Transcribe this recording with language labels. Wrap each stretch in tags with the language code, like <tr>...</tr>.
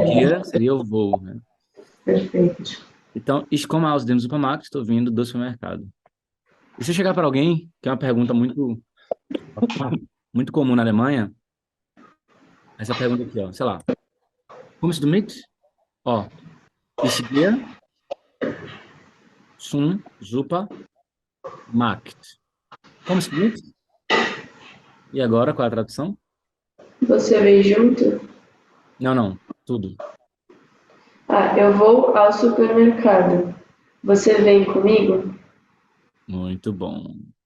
<de>gehe</de> <pt>seria eu vou, né? Perfeito. Então,</pt> <de>ich komme aus dem Supermarkt,</de> <pt>estou vindo do supermercado. E se eu chegar para alguém, que é uma pergunta muito comum na Alemanha, essa pergunta aqui, ó, sei lá,</pt> <de>kommst du mit? Ó, ich gehe zum Supermarkt. Kommst du mit?</de> <pt>E agora, qual é a tradução? Você vem junto? Não, não, tudo. Ah, eu vou ao supermercado. Você vem comigo? Muito bom.</pt>